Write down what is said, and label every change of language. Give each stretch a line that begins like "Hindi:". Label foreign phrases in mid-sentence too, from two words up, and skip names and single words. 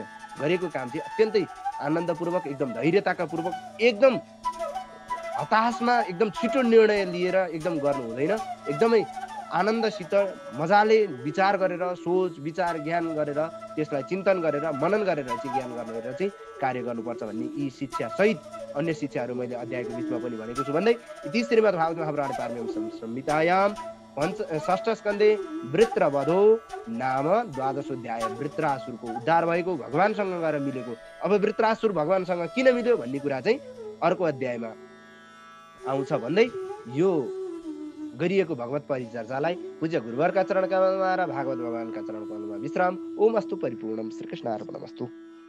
Nepali: गरेको काम चाहिँ अत्यन्तै आनन्दपूर्वक, एकदम धैर्यताका पूर्वक, एकदम हताशमा एकदम छिटो निर्णय लिएर एकदम गर्नु हुँदैन। एकदमै आनन्दसित मजाले विचार गरेर, सोच विचार ज्ञान गरेर, त्यसलाई चिन्तन गरेर, मनन गरेर चाहिँ ज्ञान गरेर चाहिँ कार्य गर्नुपर्छ भन्ने यी शिक्षा सहित अन्य शिक्षाहरू मैले अध्यायको बिचमा पनि भनेको छु।
Sanskrit: भन्दै इति श्रीमद्भागवते महापुराणे पारमहंस्यां संहितायां षष्ठ स्कन्धे वृत्रवधो नाम 12
Nepali: वृत्रासुरको उद्धार भएको, भगवानसँग गएर मिलेको। अब वृत्रासुर भगवानसँग किन मिल्यो भन्ने कुरा चाहिँ अर्को अध्यायमा आउँछ भन्दै यो गरिएको भगवत परिचर्चालाई पूज्य गुरुवरका चरण कमलमा र भागवत भगवानका चरण कमलमा विश्राम।
Sanskrit: ओम अस्तु परिपूर्णम। श्रीकृष्ण अर्पणमस्तु।